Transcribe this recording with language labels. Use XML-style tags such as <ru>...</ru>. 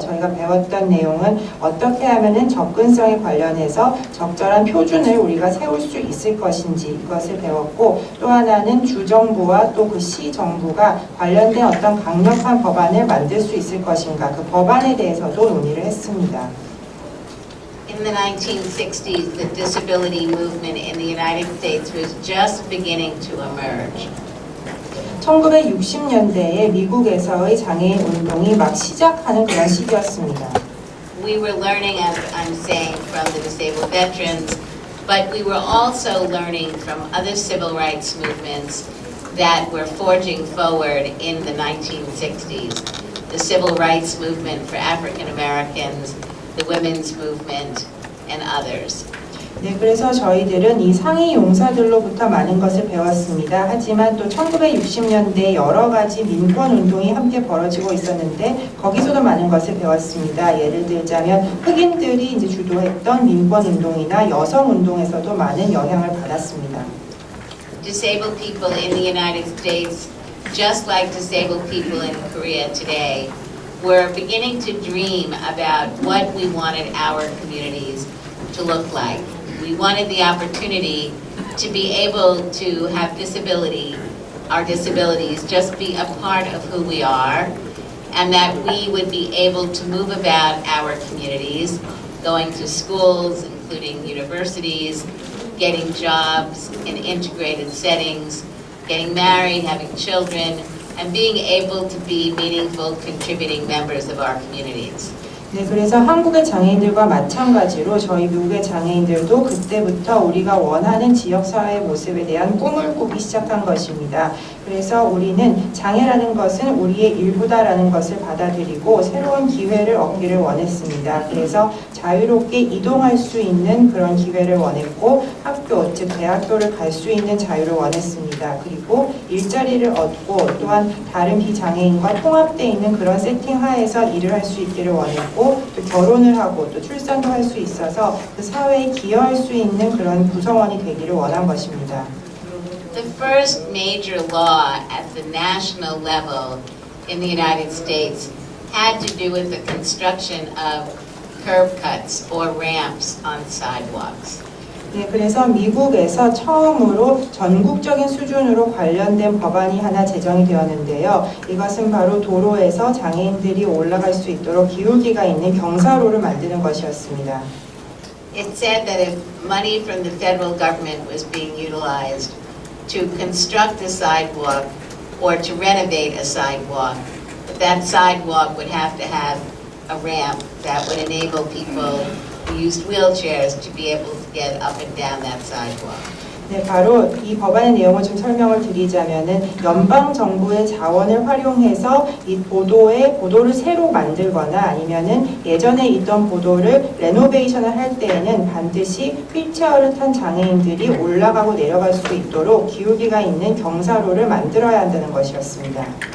<ko>저희가 배웠던 내용은 어떻게 하면은 접근성에 관련해서 적절한 표준을 우리가 세울 수 있을 것인지 이것을 배웠고, 또 하나는 주정부와 또 그 시정부가 관련된 어떤 강력한 법안을 만들 수 있을 것인가, 그 법안에 대해서도 논의를 했습니다.</ko> <en>In the 1960s, the disability movement in the United States was just beginning to emerge.</en> <ko>1960년대에 미국에서의 장애인 운동이 막 시작하는 그런 시기였습니다.</ko> <en>We were learning, as I'm saying, from the disabled veterans, but we were also learning from other civil rights movements that were forging forward in the 1960s. The civil rights movement for African Americans, the women's movement, and others.</en> <ko>네, 그래서 저희들은 이 상위 용사들로부터 많은 것을 배웠습니다. 하지만 또 1960년대 여러 가지 민권 운동이 함께 벌어지고 있었는데 거기서도 많은 것을 배웠습니다. 예를 들자면 흑인들이 이제 주도했던 민권 운동이나 여성 운동에서도 많은 영향을 받았습니다.</ko> <en>Disabled people in the United States, just like disabled people in Korea today, were beginning to dream about what we wanted our communities to look like. We wanted the opportunity to be able to have disability, our disabilities just be a part of who we are, and that we would be able to move about our communities, going to schools, including universities, getting jobs in integrated settings, getting married, having children, and being able to be meaningful, contributing members of our communities.</en> <ko>네, 그래서 한국의 장애인들과 마찬가지로 저희 미국의 장애인들도 그때부터 우리가 원하는 지역사회의 모습에 대한 꿈을 꾸기 시작한 것입니다. 그래서 우리는 장애라는 것은 우리의 일부다라는 것을 받아들이고 새로운 기회를 얻기를 원했습니다. 그래서 자유롭게 이동할 수 있는 그런 기회를 원했고 학교, 즉 대학교를 갈 수 있는 자유를 원했습니다. 그리고 일자리를 얻고 또한 다른 비장애인과 통합되어 있는 그런 세팅 하에서 일을 할 수 있기를 원했고 또 결혼을 하고 또 출산도 할 수 있어서 그 사회에 기여할 수 있는 그런 구성원이 되기를 원한 것입니다.</ko> <en>The first major law at the national level in the United States had to do with the construction of curb cuts or ramps on sidewalks.</en> <ko>네, 그래서 미국에서 처음으로 전국적인 수준으로 관련된 법안이 하나 제정이 되었는데요. 이것은 바로 도로에서 장애인들이 올라갈 수 있도록 기울기가 있는 경사로를 만드는 것이었습니다.</ko> <en>It said that if money from the federal government was being utilized to construct a sidewalk or to renovate a sidewalk, that sidewalk would have to have a ramp that would enable people who used wheelchairs to be able to get up and down that sidewalk.</en> <ko>네, 바로 이 법안의 내용을 좀 설명을 드리자면은 연방 정부의 자원을 활용해서 이 보도를 새로 만들거나 아니면은 예전에 있던 보도를 레노베이션을 할 때에는 반드시 휠체어를 탄 장애인들이 올라가고 내려갈 수 있도록 기울기가 있는 경사로를 만들어야 한다는 것이었습니다.</ko>